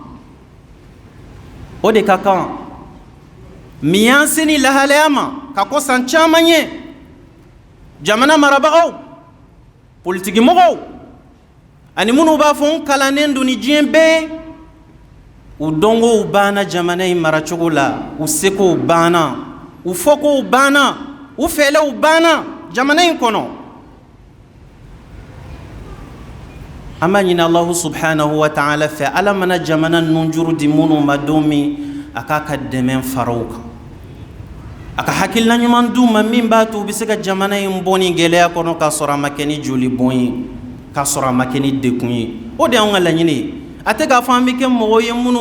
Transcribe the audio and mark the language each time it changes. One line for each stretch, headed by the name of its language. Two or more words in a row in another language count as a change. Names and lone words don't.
Bambara: o de ka kan min y'an se ni lahalaya ma ka kɔ san caman ye jamana marabagaw politikimɔgɔw ani minnu b'a fɔ n kalannen don ni diɲɛ bɛɛ u dɔnkow banna jamana in maracogo la u sekow banna u fɔkow banna u fɛɛlɛw banna jamana in kɔnɔ an b'a ɲini
Arabic: الله سبحانه وتعالى
Bambara: fɛ Ala mana jamana ninnu juru di minnu ma don min a k'a ka dɛmɛ fara u kan a ka hakilina ɲuman d'u ma min b'a to u bɛ se ka jamana in bɔ ni gɛlɛya kɔnɔ k'a sɔrɔ a ma kɛ ni joli bɔn ye k'a sɔrɔ a ma kɛ ni dekun ye o de y'anw ka laɲini ye a tɛ k'a fɔ an bɛ kɛ mɔgɔw ye minnu